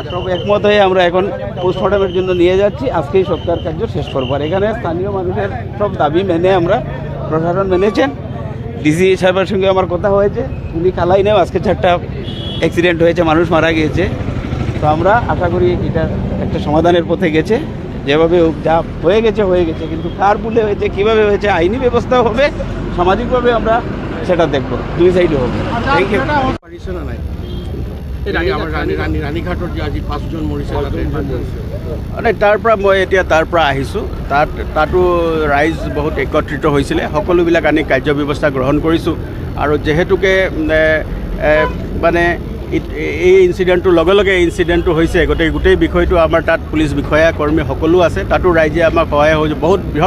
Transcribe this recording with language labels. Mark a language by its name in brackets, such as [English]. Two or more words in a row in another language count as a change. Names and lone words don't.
[Bangla] সব একমত হয়ে আমরা এখন পোস্টমর্টমের জন্য নিয়ে যাচ্ছি আজকেই সৎকার কার্য শেষ করবো আর এখানে স্থানীয় মানুষের সব দাবি মেনে আমরা প্রশাসন মেনেছেন ডিসি সাহেবের সঙ্গে আমার কথা হয়েছে উনি কালাই নেও আজকে 4টা অ্যাক্সিডেন্ট হয়েছে মানুষ মারা গিয়েছে তো আমরা আশা করি এটা একটা সমাধানের পথে গেছে যেভাবে যা হয়ে গেছে কিন্তু কার ভুলে হয়েছে কীভাবে হয়েছে আইনি ব্যবস্থাও হবে সামাজিকভাবে আমরা সেটা দেখব দুই সাইডে হবে [English] thank you [Assamese] ৰাণীঘাটত যে আজি 5 জন মৰিছে মানে তাৰ পৰা মই এতিয়া তাৰ পৰা আহিছোঁ তাতো ৰাইজ বহুত একত্ৰিত হৈছিলে সকলোবিলাক আমি কাৰ্য ব্যৱস্থা গ্ৰহণ কৰিছোঁ আৰু যেহেতুকে মানে এই ইনচিডেণ্টটোৰ লগে লগে এই ইনচিডেণ্টটো হৈছে গোটেই বিষয়টো আমাৰ তাত পুলিচ বিষয়া কৰ্মী সকলো আছে তাতো ৰাইজে আমাক সহায় সহযোগ বহুত বৃহৎ